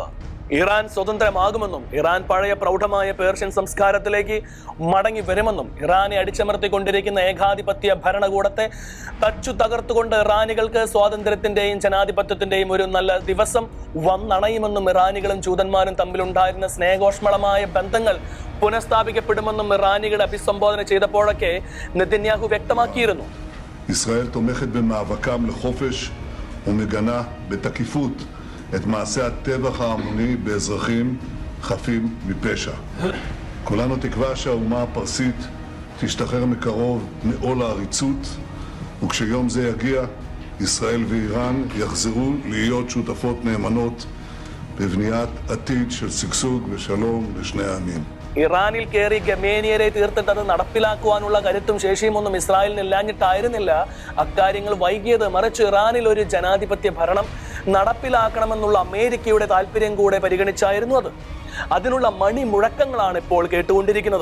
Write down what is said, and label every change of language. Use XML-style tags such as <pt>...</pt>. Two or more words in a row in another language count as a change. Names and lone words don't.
<ml>ഇറാൻ സ്വതന്ത്രമാകുമെന്നും ഇറാൻ പഴയ പ്രൗഢമായ പേർഷ്യൻ സംസ്കാരത്തിലേക്ക് മടങ്ങി വരുമെന്നും ഇറാനെ അടിച്ചമർത്തിക്കൊണ്ടിരിക്കുന്ന ഏകാധിപത്യ ഭരണകൂടത്തെ തച്ചു തകർത്തുകൊണ്ട് ഇറാനികൾക്ക് സ്വാതന്ത്ര്യത്തിന്റെയും ജനാധിപത്യത്തിന്റെയും ഒരു നല്ല ദിവസം വന്നണയുമെന്നും ഇറാനികളും ജൂതന്മാരും തമ്മിലുണ്ടായിരുന്ന സ്നേഹോഷ്മളമായ ബന്ധങ്ങൾ പുനഃസ്ഥാപിക്കപ്പെടുമെന്നും ഇറാനികളെ അഭിസംബോധന ചെയ്തപ്പോഴൊക്കെ നെതന്യാഹു വ്യക്തമാക്കിയിരുന്നു.</ml> <he>ישראל תומכת במאבקם לחופש ומגנה בתקיפות את מעשה הטבח ההמוני באזרחים חפים מפשע. כולנו תקווה שהאומה הפרסית תשתחרר מקרוב מעול העריצות, וכשיום זה יגיע, ישראל ואיראן יחזרו להיות שותפות נאמנות בבניית עתיד של שגשוג ושלום לשני העמים.</he> <ml>ഇറാനിൽ കയറി ഗമേനിയരെ തീർത്തിട്ട് അത് നടപ്പിലാക്കുവാനുള്ള കരുത്തും ശേഷിയും ഒന്നും ഇസ്രായേലിന് ഇല്ലാഞ്ഞിട്ടായിരുന്നില്ല അക്കാര്യങ്ങൾ വൈകിയത്. മറിച്ച് ഇറാനിൽ ഒരു ജനാധിപത്യ ഭരണം നടപ്പിലാക്കണമെന്നുള്ള അമേരിക്കയുടെ താല്പര്യം കൂടെ പരിഗണിച്ചായിരുന്നു അത്. അതിനുള്ള മണിമുഴക്കങ്ങളാണ് ഇപ്പോൾ കേട്ടുകൊണ്ടിരിക്കുന്നത്.</ml>